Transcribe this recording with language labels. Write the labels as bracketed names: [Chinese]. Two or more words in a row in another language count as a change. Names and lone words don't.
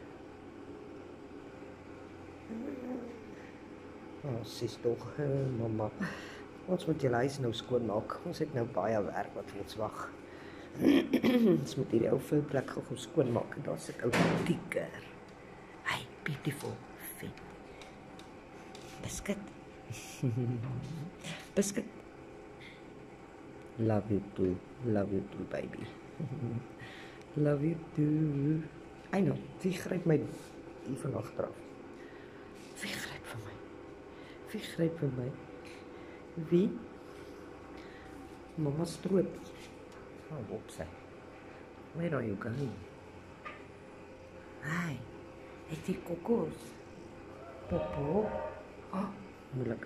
[Afrikaans] Sis tog, mamma. Ons moet julle huis nou skoon maak. Ons het nou baie werk wat ons wag. Ons moet hierdie ou vulplek gou skoon maak. En daar sit ou Tiger. Hi, [English] beautiful fit. Biscuit. Biscuit. Love you too, baby. Love you too. I know, [Afrikaans] wie gryp my hier van agteraf? Wie gryp vir my? Wie? Mama stroop. Opsy. [English] Where are you going? Hi, [Afrikaans] het jy kokos? Popo? Moeilik